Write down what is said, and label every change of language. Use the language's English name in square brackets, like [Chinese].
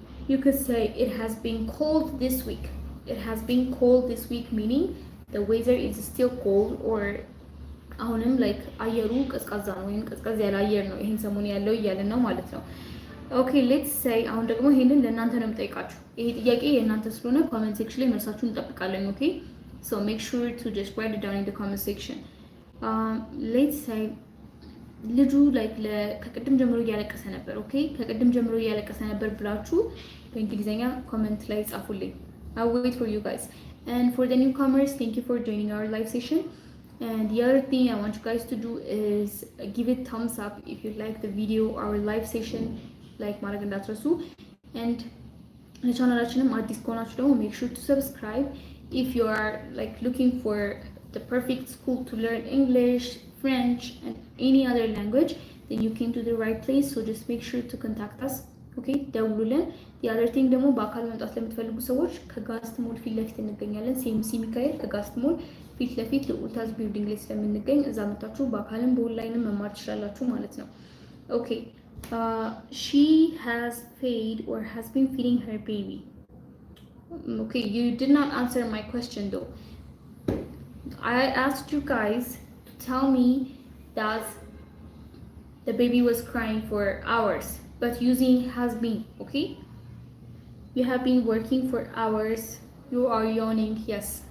[English] You could say it has been cold this week. It has been cold this week, meaning the weather is still cold, or አሁንም like አየሩ ቀዝቃዛ ነው ወይም ቀዝቃዛ ያለ አየር ነው ይሄን ሰሞን ያለው እያለ ነው ማለት ነው። Okay, let's say አሁን ደግሞ ይሄንን ለእናንተ ነው የምጠይቃችሁ። ይሄ ጥያቄ የእናንተ ስለሆነ comment section ላይ መልሳችሁን እንጠብቃለን። Okay, so make sure to just write it down in the comment section. [Amharic] Let's say ልጁ like ከቅድም ጀምሮ እያለቀሰ ነበር። Okay, ከቅድም ጀምሮ እያለቀሰ ነበር ብላችሁ በእንግሊዘኛ comment ላይ ጻፉልኝ. [English] I'll wait for you guys. And for the newcomers, thank you for joining our live session. And the other thing I want you guys to do is give it thumbs up if you like the video, our live session, like ማድረግ እንዳትረሱ. [Amharic] And ለቻናላችንም አዲስ ከሆናችሁ ደግሞ make sure to subscribe. [English] If you are like looking for the perfect school to learn English, French, and any other language, then you came to the right place. So just make sure to contact us. [Amharic] Okay, ደውሉልን. The other thing ደግሞ በአካል መምጣት ለምትፈልጉ ሰዎች ከጋስት ሞል ፊት ለፊት እንገኛለን። ሲኤምሲ ሚካኤል ከጋስት ሞል ፊት ለፊት ለኡልታዝ ቢልዲንግ ላይ ስለምንገኝ እዛ መጣችሁ በአካልም በኦንላይንም መማር ትችላላችሁ ማለት ነው። Okay, she has fed or has been feeding her baby. [English] Okay, you did not answer my question though. I asked you guys to tell me that the baby was crying for hours, but using has been. Okay, you have been working for hours. You are yawning. Yes.